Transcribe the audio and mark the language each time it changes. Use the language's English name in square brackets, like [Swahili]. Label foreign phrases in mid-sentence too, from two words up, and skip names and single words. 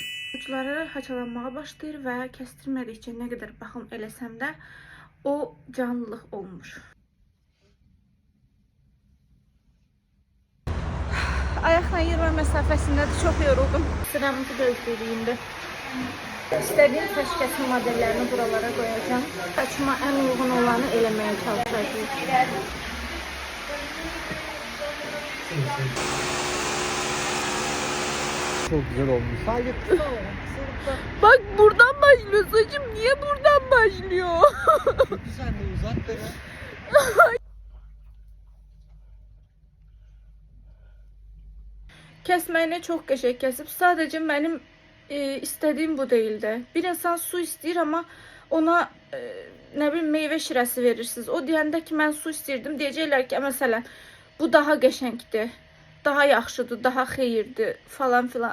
[Azerbaijani] Uçları haçalanmağa başlayır və kəstirmədikcə nə qədər baxım eləsəm də o canlılıq olmur. Ayaqla yürüme məsafəsindədir, çox yoruldum. Sıramızı gözlədiyimdə. İstədiyim saç kəsim modellərini buralara qoyacağım. Saçıma ən uyğun olanı eləməyə çalışacağım. [Turkish] Çok güzel olmuş. Sadece kısa olarak. Bak buradan başlıyor saçım. Niye buradan başlıyor? Sen de uzat beni. [Azerbaijani] Kəsməyinə çox qəşəng kəsib. Sadəcə mənim istədiyim bu deyildi. Bir insan su istəyir, amma ona nə bilim meyvə şirəsi verirsiniz. O deyəndə ki, mən su istəyirdim, deyəcəklər ki, məsələn, bu daha qəşəngdir, daha yaxşıdır, daha xeyirdir falan filan.